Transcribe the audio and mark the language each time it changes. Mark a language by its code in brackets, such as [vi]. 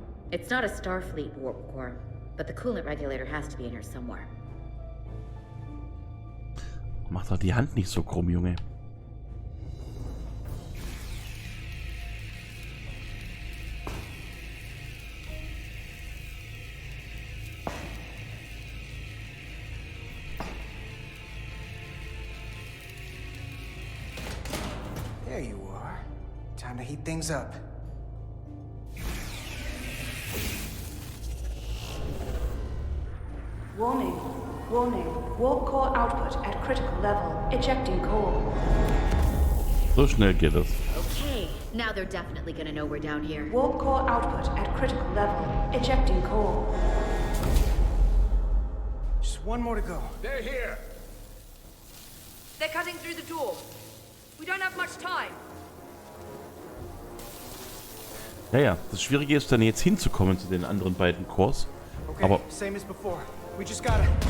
[en] It's not a Starfleet warp core, but the coolant regulator has to be in here somewhere. [de] Mach doch die Hand nicht so krumm, Junge. [en] There you are. Time to heat things up. Warning. Warning. Warp core output at critical level. Ejecting core. [de] So schnell geht es. [en] Okay, now they're definitely gonna know we're down here. Warp core output at critical level. Ejecting core. Just one more to go. They're here. They're cutting through the door. We don't have much time. [de] Ja, das Schwierige ist dann jetzt hinzukommen zu den anderen beiden Cores. Okay, Aber [en] same as before. We just gotta...